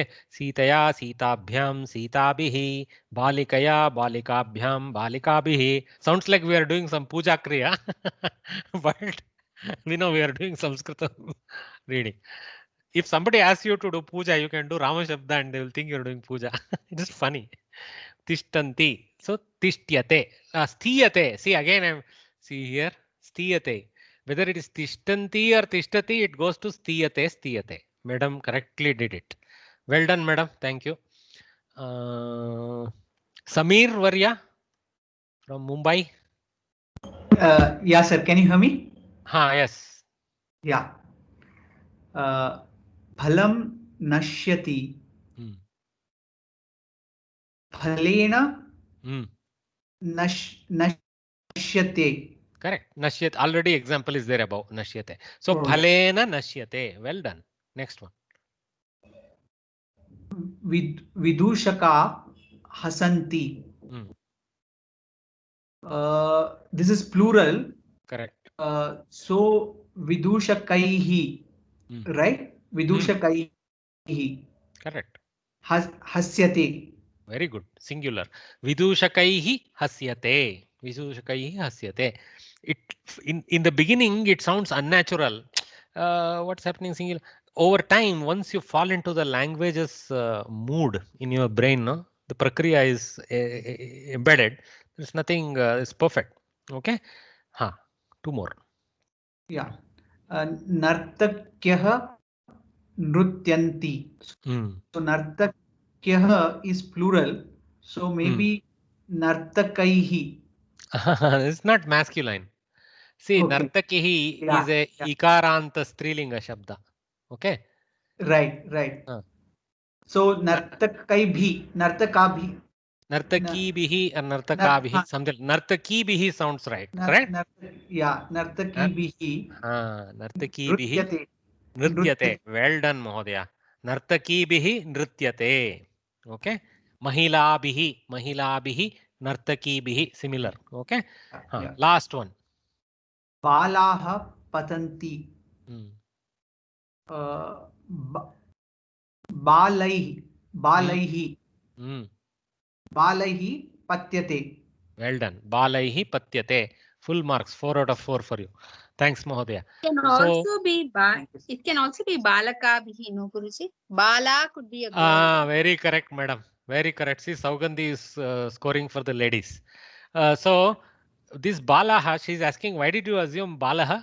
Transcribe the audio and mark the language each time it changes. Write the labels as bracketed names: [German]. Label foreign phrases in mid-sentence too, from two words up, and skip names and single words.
[Sanskrit] सीतया सीताभ्याम् सीताभिः। बालिकया बालिकाभ्याम् बालिकाभिः. [English] Sounds like we are doing some [Sanskrit] पूजा क्रिया. [English] But we know we are doing Sanskrit reading. If somebody asks you to do puja, you can do [Sanskrit] राम शब्द [English] and they will think you're doing puja. It is funny. [Sanskrit] तिष्ठन्ति. So तिष्ठ्यते. स्थीयते. [English] See again, see here. Sthiyate. Whether it is tishtanti or tishtati, it goes to [Sanskrit] स्थीयते स्थीयते. [English] Madam correctly did it. Well done, madam. Thank you. Samir Varya from Mumbai. Yeah, sir. Can you hear me? Yes. Yeah. [Sanskrit] फलं नश्यति. फलेन नश्यते. [English] Correct. Nashyate. Already example is there above. [Sanskrit] नश्यते. So फलेन नश्यते. [English] Well done. Next one. [Sanskrit] विदूषकाः हसन्ति. [English] This is plural. Correct. So vidushakaihi. Right? [Sanskrit] विदूषकैः. [English] Correct. [Sanskrit] हस्यते. [English] Very good. Singular. [Sanskrit] विदूषकैः हस्यते. विदूषकैः हस्यते. [English] It in the beginning it sounds unnatural. What's happening singular? Over time, once you fall into the language's mood in your brain, no? The prakriya is embedded. There's nothing. It's perfect. Okay. Two more. Yeah. [Sanskrit] नर्तक्यः नृत्यन्ति. [English] So nartakyah is plural. So maybe nartakaihi. It's not masculine. See, nartakihi is a [Sanskrit] इकारान्त स्त्रीलिङ्ग शब्द. [English] Okay. Right. So [Sanskrit] नर्तकैः नर्तकाभिः. [English] Nartakibihi and nartakabihi. Something. Nartakibihi sounds right. Correct? [Sanskrit] नर्तकीभिः. नर्तकीभिः। नृत्यते. [English] Well done, [Sanskrit] Mahodaya. नर्तकीभिः नृत्यते. Okay. महिलाभिः नर्तकीभिः. [English] Similar. Okay. Last one. [Sanskrit] बालाः पतन्ति. बालैः. बालैः पात्यते. [English] Well done. [Sanskrit] बालैः पात्यते. [English] Full marks. 4 out of 4 for you. Thanks, Mahodaya. It can also be [Sanskrit] बालका भिः, [English] no Guruji? Bala could be a girl. Very correct, madam. Very correct. See, Saugandhi is scoring for the ladies. So this Balaha, she's asking, why did you assume Balaha?